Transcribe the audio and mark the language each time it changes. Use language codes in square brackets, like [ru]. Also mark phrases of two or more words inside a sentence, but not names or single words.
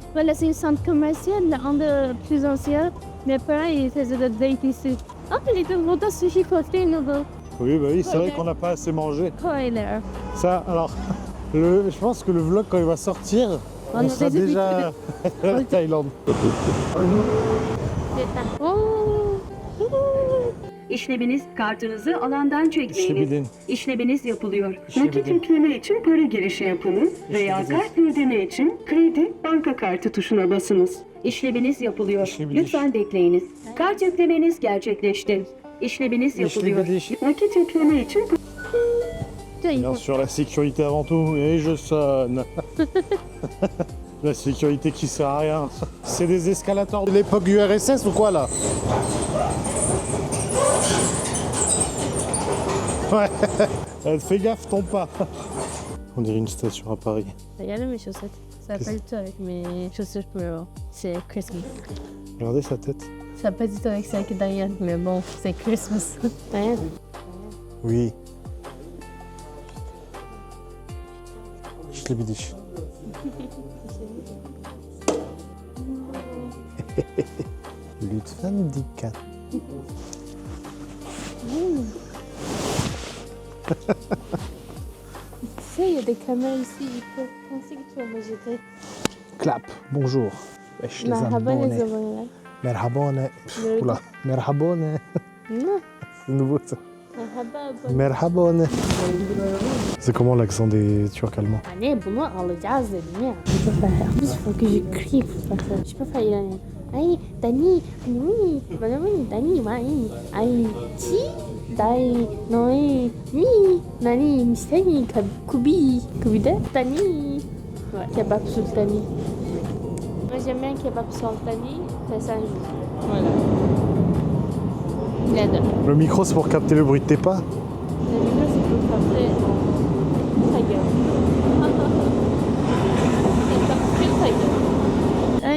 [fr] Voilà, c'est une centre commerciale, un des plus anciens. Mes parents, ils faisaient des dates ici. Ah, il était longtemps sushi côté nouveau. Oui, bah oui, c'est vrai qu'on n'a pas assez mangé. Spoiler. Ça, alors, je pense que le vlog, quand il va sortir, on sera déjà à la Thaïlande. [tr] İşleminiz kartınızı alandan çekmeyiniz. İşlemedin. İşleminiz yapılıyor. İşlemedin. Nakit yükleme için para girişi yapınız veya İşlemedin. kart ödeme için kredi banka kartı tuşuna basınız. İşleminiz yapılıyor. İşlemedin. Lütfen bekleyiniz. Kart yüklemeniz gerçekleşti. İşleminiz yapılıyor. İşlemedin. Nakit yükleme için [fr] Bien sûr, la sécurité avant tout, et je sonne. La sécurité qui sert à rien. C'est des escalators de l'époque URSS ou quoi là? Ouais. Fais gaffe, tombe pas. On dirait une station à Paris. Regardez mes chaussettes. Ça va pas du tout avec mes chaussures pour le c'est Christmas. Regardez sa tête. Ça va pas du tout avec celle qui est derrière, mais bon, c'est Christmas. Hein? Oui. Je l'ai bidiche. [tr] Lütfen dikkat. [fr] Tu sais, il y a des caméras ici, ils peuvent penser que tu vas me jeter. Clap, bonjour. Wesh les [tr] Merhaba les [fr] abonnés. abonnés. Merhabone. Oula, merhabone. Non, C'est nouveau ça. merhaba abone. Merhabone. C'est comment l'accent des Turcs allemands? [tr] Anne, bunu alacağız dedim ya. [fr] Je peux pas faire. Il faut que je crie pour faire ça. Je peux pas y aller. Ay, Dani, oui, Dani, oui, ay, ti, dai, noi, mi, nani, mistani, kubi, kubide, Dani. Ouais, kebab sultani. Moi j'aime bien kebab sultani, c'est ça. Voilà. Les deux. Le micro c'est pour capter le bruit de tes pas? Le micro c'est pour capter ta gueule. C'est comme ta gueule.